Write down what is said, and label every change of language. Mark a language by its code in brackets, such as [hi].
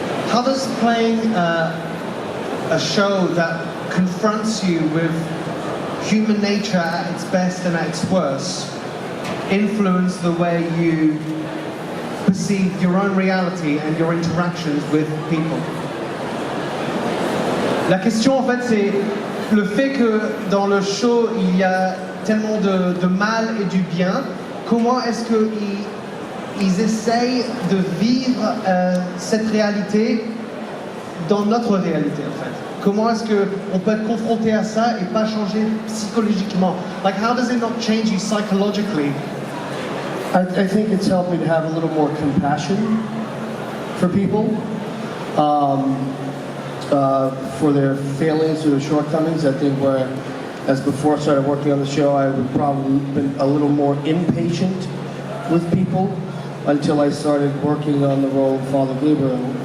[en] How does playing a show that confronts you with human nature at its best and at its worst influence the way you perceive your own reality and your interactions with people? [fr] La question en fait c'est le fait que dans le show il y a tellement de mal et du bien, comment est-ce qu'ils essayent de vivre cette réalité dans notre réalité en fait? comment est-ce qu'on peut être confronté à ça et pas changer psychologiquement? [en] Like, how does it not change you psychologically? I think it's helped me to have a little more compassion for people, for their failings or their shortcomings. I think as before I started working on the show, I would probably been a little more impatient with people until I started working on the role of Father Gabriel.